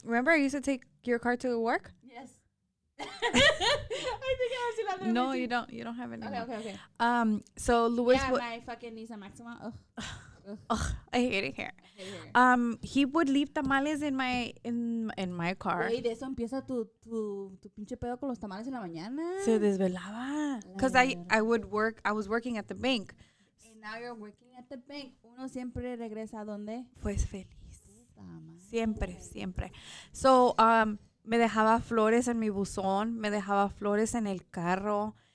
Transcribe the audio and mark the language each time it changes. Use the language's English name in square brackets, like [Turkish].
[English] Remember I used to take your car to work? Yes. I think I have cilantro in No, my you teeth. don't. You don't have any. Okay. So Luis, Yeah, my fucking Nissan Maxima. Ugh. I hate it here. I hate her. He would leave tamales in my car. [Spanish] Güey, de eso empieza tu pinche pedo con los tamales en la mañana. Se desvelaba. [English] Because I was working at the bank. And now you're working at the bank. [Spanish] Uno siempre regresa a donde. Pues feliz. Puta madre. Siempre. So, me dejaba flores en mi buzón. Me dejaba flores en el carro.